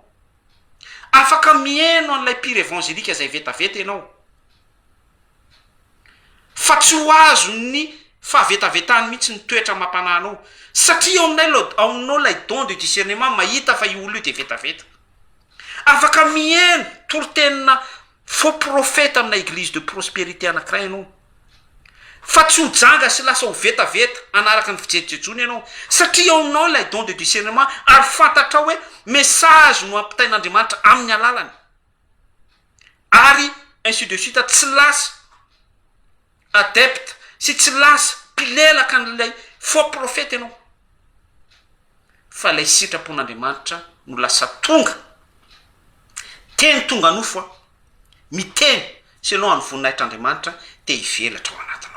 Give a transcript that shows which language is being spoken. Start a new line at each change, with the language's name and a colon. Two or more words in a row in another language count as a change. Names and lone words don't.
Malagasy: Afaka mieno an'ilay pire évangélika zay vetaveta ianao. Fa tsy ho azo ny fahavetavetany mihitsy ny toetra mampananao. Satria aminao lay
French: don de discernement
Malagasy: mahita fa io olo io de vetaveta. Afaka mieno torotenina
French: faux prophète
Malagasy: amina
French: église de prospérité
Malagasy: anankiray ianao. Fa tsy ho janga sy lasa ho vetaveta anaraka ny fijerojejony ianao. Satria aminao lay
French: don de discernement
Malagasy: ary fantatra hoe message no ampitain'Andriamanitra amin'ny alalany. Ary
French: ainsi de suite
Malagasy: tsy lasa adepte sy tsy lasa mpilelaka n'ilay
French: faux prophète
Malagasy: ianao. Fa lay sitrapon'Andriamanitra no lasa tonga teny tonga nofo miteny selon ny voninaitr'andriamanitra te hivelatra ao anatinao.